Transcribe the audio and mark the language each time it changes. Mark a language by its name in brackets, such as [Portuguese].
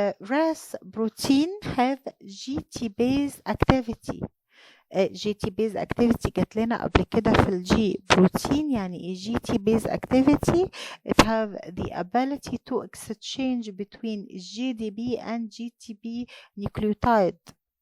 [English] RAS protein have GT-base activity. [Arabic] GT-base activity جات لنا قبل كده في الجي بروتين. يعني ايه [English] GT-base activity؟ it have the ability to exchange between GDP and GTP nucleotide.